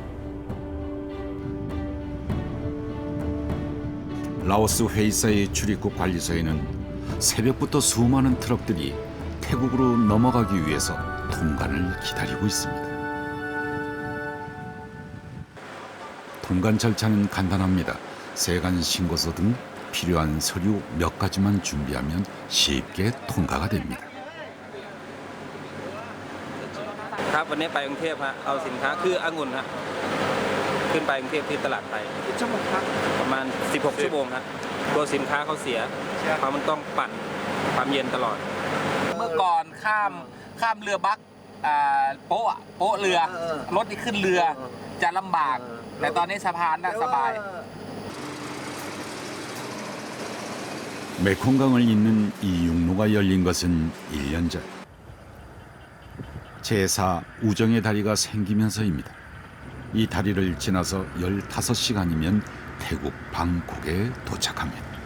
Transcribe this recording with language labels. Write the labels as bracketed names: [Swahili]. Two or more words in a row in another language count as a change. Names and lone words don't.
[Korean] 라오스 회이사의 출입국 관리소에는 새벽부터 수많은 트럭들이 태국으로 넘어가기 위해서 통관을 기다리고 있습니다. 통관 절차는 간단합니다. 세관 신고서 등 필요한 서류 몇 가지만 준비하면 쉽게 통과가 됩니다. [Thai] ครับวันนี้ไปกรุงเทพฮะเอาสินค้าคือองุ่นฮะขึ้นไปกรุงเทพที่ตลาดไทยชั่วโมงครับประมาณ16 ชั่วโมงฮะตัวสินค้าเขาเสียเพราะมันต้องปั่นความเย็นตลอดเมื่อก่อนข้ามเรือบักโป๊ะเรือรถที่ขึ้นเรือจะลำบากแต่ตอนนี้สะพานน่ะสบาย [Korean] 메콩강을 잇는 이 육로가 열린 것은 1년 전. 제4 우정의 다리가 생기면서입니다. 이 다리를 지나서 15시간이면 태국 방콕에 도착합니다.